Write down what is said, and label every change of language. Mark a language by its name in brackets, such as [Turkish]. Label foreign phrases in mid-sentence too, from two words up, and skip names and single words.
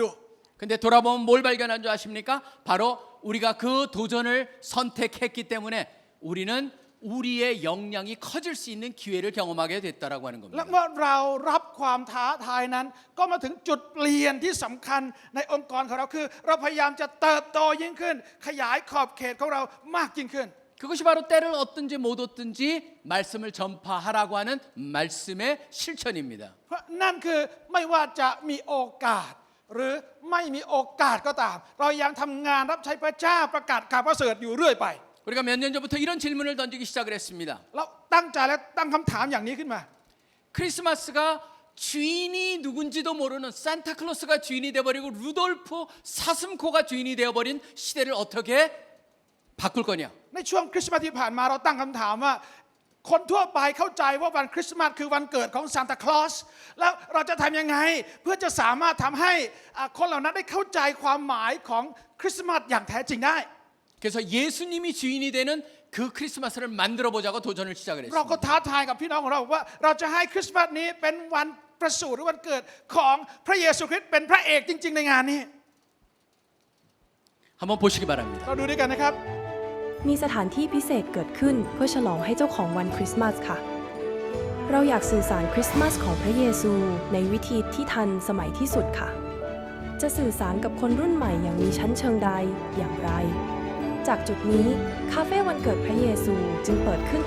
[Korean] 근데 돌아보면 뭘 발견한 줄 아십니까? 바로 우리가 그 도전을 선택했기 때문에 우리는 우리의 역량이 커질 수 있는 기회를 경험하게 됐다라고 하는 [Thai] และ [Korean] 겁니다. [Thai] เมื่อเรารับความท้าทายนั้นก็มาถึงจุดเปลี่ยนที่สำคัญในองค์กรของเราคือ เราพยายามจะเติบโตยิ่งขึ้น ขยายขอบเขตของเรามากยิ่งขึ้น [Korean] 그것이 바로 때를 얻든지 못 얻든지 말씀을 전파하라고 하는 말씀의 실천입니다. [Thai] เพราะนั่นคือไม่ว่าจะมีโอกาส หรือไม่มีโอกาสก็ตาม เรายังทำงานรับใช้พระเจ้าประกาศข่าวประเสริฐอยู่เรื่อยไป [Korean] 우리가 몇 년 전부터 이런 질문을 던지기 시작을 했습니다. [Thai] เราตั้งใจและตั้งคำถามอย่างนี้ขึ้นมา [Korean] 크리스마스가 주인이 누군지도 모르는 산타클로스가 주인이 되어버리고 루돌프 사슴코가 주인이 되어버린 시대를 어떻게 바꿀 거냐. [Thai] ในช่วงคริสต์มาสที่ผ่านมาเราตั้งคำถามว่า คนทั่วไปเข้าใจว่าวันคริสต์มาสคือวันเกิดของซานตาคลอสแล้วเราจะทำยังไงเพื่อจะสามารถทำให้คนเหล่านั้นได้เข้าใจความหมายของคริสต์มาสอย่างแท้จริงได้ [Korean] 그래서 예수님이 주인이 되는 그 크리스마스를 만들어 보자고 도전을 시작을 [Thai] เราก็ [Korean] 했습니다. [Thai] ท้าทายกับพี่น้องของเราว่าเราจะให้คริสต์มาสนี้เป็นวันประสูติหรือวันเกิดของพระเยซูคริสต์เป็นพระเอกจริง ๆ ในงานนี้ [Korean] 한번 보시기 바랍니다. [Thai] เราดูด้วยกันนะครับ มีสถานที่พิเศษเกิดขึ้นเพื่อฉลองให้เจ้าของวันคริสต์มาสค่ะ เราอยากสื่อสารคริสต์มาสของพระเยซูในวิธีที่ทันสมัยที่สุดค่ะ จะสื่อสารกับคนรุ่นใหม่อย่างมีชั้นเชิงใดอย่างไร จากจุดนี้คาเฟ่วันเกิดพระเยซูจึงเปิดขึ้นเป็น